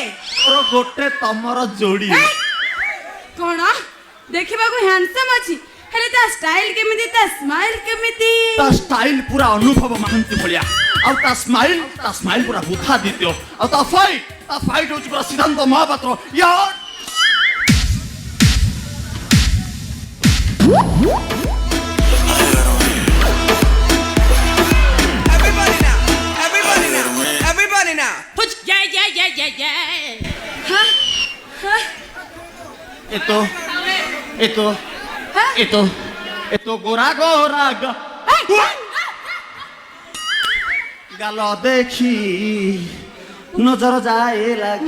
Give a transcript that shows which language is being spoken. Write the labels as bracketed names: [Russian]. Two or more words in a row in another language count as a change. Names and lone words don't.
[Odia] ଗୋଟେ ତମର ଯୋଡ଼ି। କଣ? ଦେଖିବାକୁ ହ୍ୟାଣ୍ଡସମ୍ ଅଛି, ହେଲେ ତା ଷ୍ଟାଇଲ କେମିତି, ତା ସ୍ମାଇଲ କେମିତି? ତା ଷ୍ଟାଇଲ ପୁରା ଅନୁଭବ ମହାନ୍ତି ଭଳିଆ। ଆଉ ତା ସ୍ମାଇଲ ପୁରା ବୁଦ୍ଧାଦିତ୍ୟ। ଆଉ ତା ଫାଇଟ୍ ହଉଛି ପୁରା ସିଦ୍ଧାନ୍ତ ମହାପାତ୍ର। [English] Everybody now. Put [Odia] ଏतो ଗୋରା ଗାଲ ଦେଖି ନଜର ଯାଏ ଲାଗି।